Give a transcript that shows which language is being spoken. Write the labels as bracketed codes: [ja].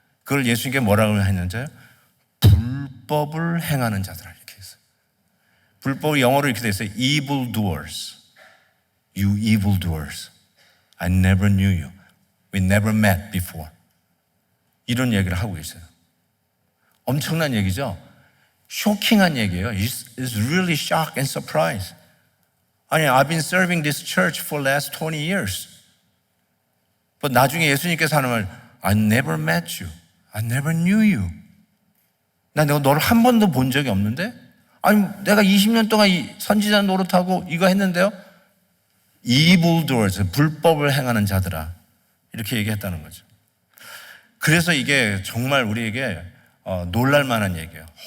[ko] 그걸 예수님께 뭐라고 했는지요? 불법을 행하는 자들아 이렇게 했어요. 불법이 영어로 이렇게 돼 있어요. [en] evil doers. You evil doers. I never knew you. We never met before. [ko] 이런 얘기를 하고 있어요. 엄청난 얘기죠. 쇼킹한 얘기예요. [en] It's really shock and surprise. [ko] 아니, [en] I've been serving this church for last 20 years. But [ko] 나중에 예수님께서 하는 말, [en] I never met you. I never knew you. [ko] 나 너를 한 번도 본 적이 없는데? 아니, 내가 20년 동안 이 선지자 노릇하고 이거 했는데요? [en] evil doers, [ko] 불법을 행하는 자들아. 이렇게 얘기했다는 거죠. 그래서 이게 정말 우리에게 놀랄 만한 얘기예요.